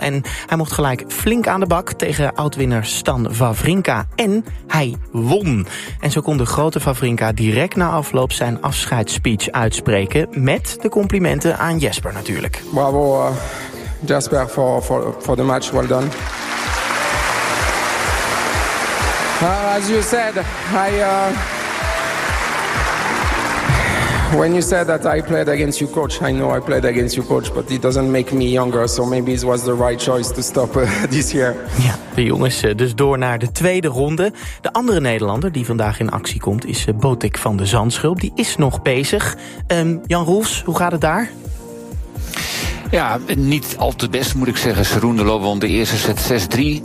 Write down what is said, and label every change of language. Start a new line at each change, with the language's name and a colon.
Dutch: En hij mocht gelijk flink aan de bak tegen oud-winner Stan Wawrinka. En hij won. En zo kon de grote Wawrinka direct na afloop zijn afscheidsspeech uitspreken. Met de complimenten aan Jesper natuurlijk. Bravo Jesper voor de match.
English: Well done. As you said, when you said that I played against your coach, I know I played against your coach, but it doesn't make me younger, so maybe it was the right choice to stop this year.
Dutch: Ja, de jongens dus door naar de tweede ronde. De andere Nederlander die vandaag in actie komt is Botik van de Zandschulp. Die is nog bezig. Jan Roels, hoe gaat het daar? Ja, niet al te best moet ik zeggen. Cerundolo won de eerste set 6-3.